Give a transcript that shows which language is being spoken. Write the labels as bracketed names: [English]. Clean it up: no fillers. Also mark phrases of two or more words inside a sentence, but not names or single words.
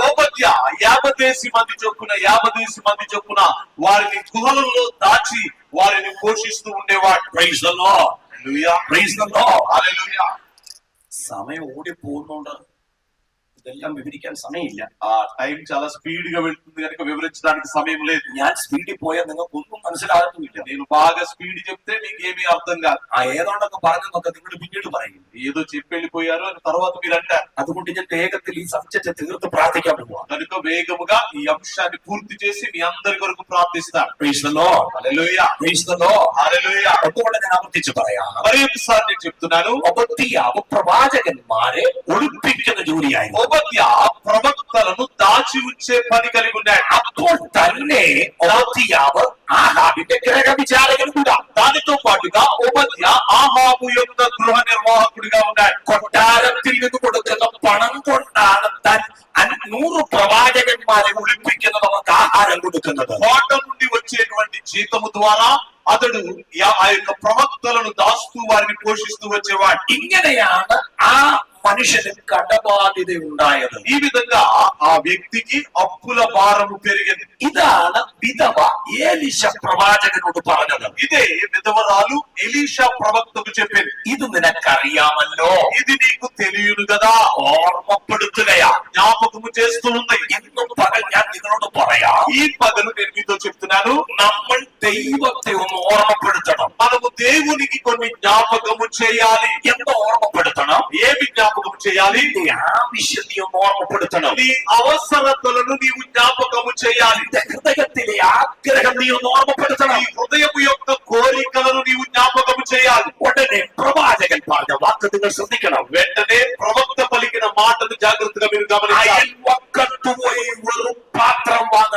[Telugu] ఓబద్య 50 మంది చొప్పున 50 మంది చొప్పున వారిని గుహలలో దాచి వారిని పోషిస్తూ ఉండేవాడు. [English] Praise the Lord. [Telugu] హల్లెలూయా, [English] Praise the Lord. [Telugu] హల్లెలూయా. [Malayalam] സമയം ഓടി പോകുന്നുണ്ട്, ഇതെല്ലാം വിവരിക്കാൻ സമയമില്ല. [Telugu] ఆ టైం చాలా స్పీడ్ గా వెళ్తుంది కనుక వివరించడానికి సమయం లేదు. [Malayalam] ഞാൻ സ്പീഡിൽ പോയാൽ നിങ്ങൾക്ക് ഒന്നും മനസ്സിലാകുന്നില്ല. [Telugu] నేను బాగా స్పీడ్ చెప్తే మీకు ఏమీ అర్థం కాదు. [Malayalam] ആ ഏതാണ്ടൊക്കെ പറഞ്ഞെന്നൊക്കെ നിങ്ങൾ പിന്നീട് പറയും. [Telugu] ఏదో చెప్పి వెళ్ళిపోయారు అని తర్వాత మీరు అంటారు. [Malayalam] അതുകൊണ്ട് ഞാൻ വേഗത്തിൽ ഈ സബ്ജക്റ്റ് തീർത്ത് പ്രാർത്ഥിക്കാൻ പോവാ. [Telugu] కనుక వేగముగా ఈ అంశాన్ని పూర్తి చేసి మీ అందరి కొరకు ప్రార్థిస్తాను. [English] Praise the Lord. [Telugu] హల్లెలూయా, [English] Praise the Lord. [Telugu] హల్లెలూయా. [Malayalam] അതുകൊണ്ട് ഞാൻ ആവർത്തിച്ച് പറയാം. [Telugu] మరి ఒకసారి నేను చెప్తున్నాను, [Malayalam] ഒബദ്യാവ് പ്രവാചകന്മാരെ ഒളിപ്പിക്കുന്ന ജോലിയായിരുന്നു. [Telugu] ఓబద్య ప్రవక్తలను దాచి ఉంచే పని కలిగి ఉన్నాడు. [Malayalam] അപ്പോൾ തന്നെ ഒബദ്യാവ് ആഹാബിന്റെ ഗ്രഹവിചാരകൻ കൂടാ. [Telugu] దానితో పాటుగా ఓబద్య ఆహాబు యొక్క గృహ నిర్వాహకుడిగా ఉన్నాడు. [Malayalam] കൊട്ടാരത്തിൽ നിന്ന് കൊടുക്കുന്ന പണം കൊണ്ടാണ് താൻ 100 പ്രവാചകന്മാരെ ഒളിപ്പിക്കുന്നത്, അവർക്ക് ആഹാരം കൊടുക്കുന്നത്. [Telugu] కోట నుండి వచ్చేటువంటి జీతము ద్వారా అతడు ఆ యొక్క ప్రవక్తలను దాస్తూ వారిని పోషిస్తూ వచ్చేవాడు. [Malayalam] ഇങ്ങനെയാണ് ആ మనిషిని కടబాధ్యత ഉണ്ടായത്. [Telugu] ఈ విధంగా ఆ వ్యక్తికి అప్పుల భారము పెరిగింది. [Malayalam] ഇതാണ് വിധവ ഏലീശ പ്രവാചകനോട് പറഞ്ഞത്. [Telugu] ఇదే విధవరాలు ఎలీషా ప్రవక్తకు చెప్పింది. [Malayalam] ഇത് നിനക്കറിയാമല്ലോ. [Telugu] ఇది నీకు తెలియను కదా. [Malayalam] ഓർമ്മപ്പെടുത്തുകയാ, [Telugu] జ్ఞాపకము చేస్తూ ఉంది. [Malayalam] ഇന്നും പകൽ ഞാൻ നിങ്ങളോട് പറയാം, [Telugu] ఈ పగలు నేను మీతో చెప్తున్నాను, [Malayalam] നമ്മൾ ദൈവത്തെ ഒന്ന് ഓർമ്മപ്പെടുത്തണം. [Telugu] మనము దేవునికి కొన్ని జ్ఞాపకము చేయాలి. [Malayalam] ఎంత ഓർമ്മപ്പെടുത്തണം? [Telugu] ఏమి జ్ఞాపకం చేయాలి? [Malayalam] നിന്റെ ആവശ്യത്തെ ഒന്ന് ഓർമ്മപ്പെടുത്തണം. [Telugu] నీ అవసరతలను నీవు జ్ఞాపకము చేయాలి. [Malayalam] നിന്റെ ഹൃദയത്തിലെ ആഗ്രഹം നീ ഒന്ന് ഓർമ്മപ്പെടുത്തണം. [Telugu] నీ హృదయము యొక్క కోరికలను నీవు జ్ఞాపకము చేయాలి. [Malayalam] ഉടനെ പ്രവാചകൻ പറഞ്ഞ വാക്ക് നിങ്ങൾ ശ്രദ്ധിക്കണം. [Telugu] వెంటనే ప్రవక్త పలికిన మాటను జాగ్రత్తగా మీరు గమనించాలి. [Malayalam] അയൽവക്കത്ത് പോയി വെറും പാത്രം